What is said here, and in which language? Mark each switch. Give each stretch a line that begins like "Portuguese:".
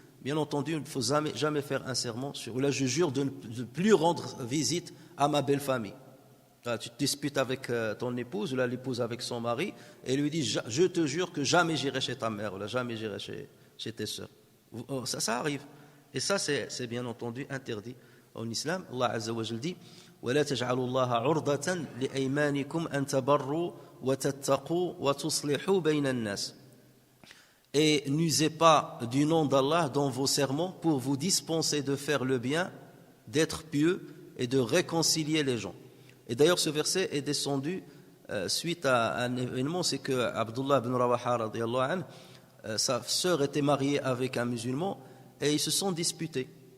French: Bien entendu, il ne faut jamais faire un serment sur, ou là je jure de ne plus rendre visite à ma belle famille. Là, tu te disputes avec ton épouse, ou là l'épouse avec son mari, et lui dit je te jure que jamais j'irai chez ta mère, ou là jamais j'irai chez tes sœurs. Ça arrive. Et ça c'est bien entendu interdit en islam.
Arabic: Allah Azza wa Jalla dit ولا تجعلوا الله عرضة لأيمانكم أن تبروا وتتقوا وتصلحوا بين الناس.
French: Et n'usez pas du nom d'Allah dans vos serments pour vous dispenser de faire le bien, d'être pieux et de réconcilier les gens. Et d'ailleurs ce verset est descendu suite à un événement, c'est que Abdullah ibn Rawaha radiyallahu anhu, sa sœur était mariée avec un musulman et ils se sont disputés.